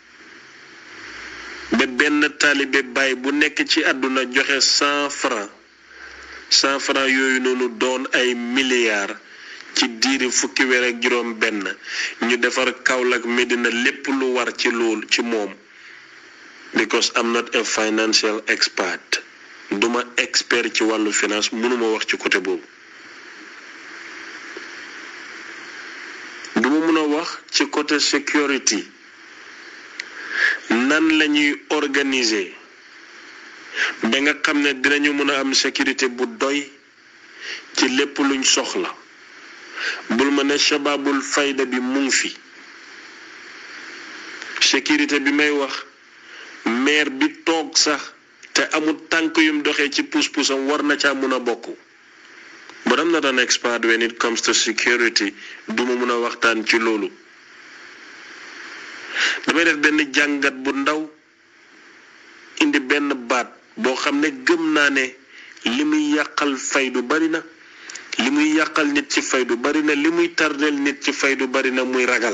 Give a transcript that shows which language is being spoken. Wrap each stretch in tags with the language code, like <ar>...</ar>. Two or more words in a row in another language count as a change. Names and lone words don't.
<wo>ba benn taalibe baay bu nekk ci àdduna joxe 100 francs yooyu noonu doon ay milliards ci diiri fukki weer ak juróom benn ñu defar Kaolack Medina lépp lu war ci loolu ci moom</wo> <en>because I'm not a financial expert</en> <wo>duma expert ci wàllu finance mënuma wax ci côté boobu duma mën a wax ci côté security nan lañuy organiser ba nga xam ne dinañu mën a am sécurité bu doy ci lépp luñ soxla bul ma ne shababul fayda bi mu ngi fi sécurité bi may wax maire bi toog sax te te amul tànk yum doxee ci puus-puusam war na caa mun a bokk.</wo> <en>But I'm not an expert when it comes to security</en> <wo>duma mun a waxtaan ci loolu. damay def benn jàngat bu ndaw indi benn baat boo xam ne gëm naa ne li muy yàqal faydu bari na li muy yàqal nit ci faydu bari na li muy tardeel nit ci faydu bari na muy ragal.</wo>